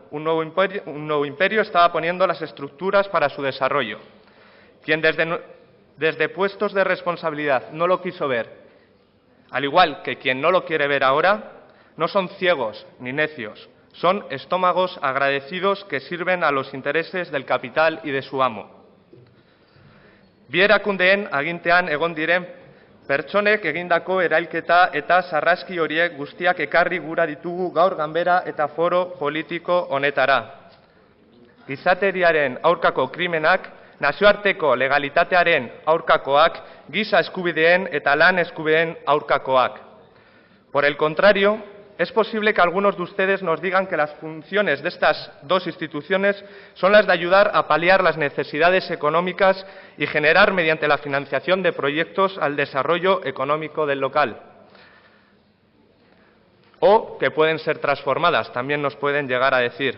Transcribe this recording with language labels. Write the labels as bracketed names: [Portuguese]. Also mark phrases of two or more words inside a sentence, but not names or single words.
[Spanish] Un nuevo imperio estaba poniendo las estructuras para su desarrollo. Quien desde puestos de responsabilidad no lo quiso ver, al igual que quien no lo quiere ver ahora, no son ciegos ni necios, son estómagos agradecidos que sirven a los intereses del capital y de su amo. [Basque] Bi erakundeen agintean egon diren pertsonek egindako erailketa eta sarraski horiek guztiak ekarri gura ditugu gaur ganbera eta foro politiko honetara. Gizateriaren aurkako krimenak, nazioarteko legalitatearen aurkakoak, giza eskubideen eta lan eskubideen aurkakoak. [Spanish] Por el contrario, es posible que algunos de ustedes nos digan que las funciones de estas dos instituciones son las de ayudar a paliar las necesidades económicas y generar, mediante la financiación de proyectos, al desarrollo económico del local. O que pueden ser transformadas, también nos pueden llegar a decir.